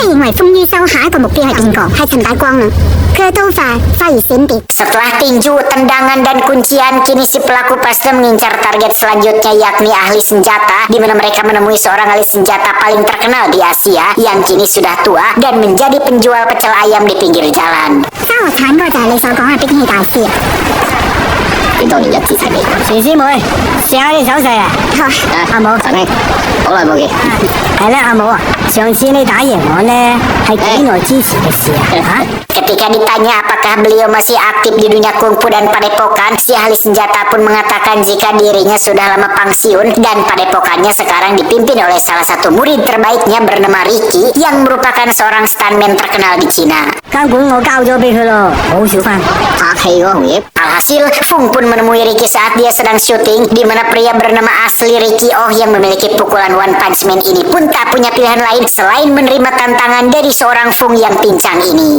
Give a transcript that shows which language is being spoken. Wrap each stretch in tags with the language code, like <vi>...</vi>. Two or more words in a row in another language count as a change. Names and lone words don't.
<yue>風於收下一個目標係邊個？係陳大光啦。佢嘅刀法發而閃別。</yue> <id>Setelah tinju, tendangan, dan kuncian, kini si pelaku pasti mengincar target selanjutnya yakni ahli senjata, di mana mereka menemui seorang ahli senjata paling terkenal di Asia yang kini sudah tua dan menjadi penjual pecel ayam di pinggir jalan.</id> <yue>沙河產嗰個就係你所講嘅兵器大師啊！幾多年一次齊備？徐師妹，試下啲手勢啊！阿武，陳兄，好耐冇見。係啦，阿武啊，上次你打贏我呢，係幾耐之前嘅事啊？</yue> <id>Ketika ditanya apakah beliau masih aktif di dunia kungfu dan padepokan, si ahli senjata pun mengatakan jika dirinya sudah lama pensiun dan padepokannya sekarang dipimpin oleh salah satu murid terbaiknya bernama Ricky yang merupakan seorang stuntman terkenal di Cina.</id> <yue>間館我交咗俾佢咯，好少翻。拍戲嗰行業。</yue> <id>Alhasil, Fung pun menemui Ricky saat dia sedang syuting, di mana pria bernama asli Ricky Oh yang memiliki pukulan One Punch Man ini pun tak punya pilihan lain selain menerima tantangan dari seorang Fung yang pincang ini.</id>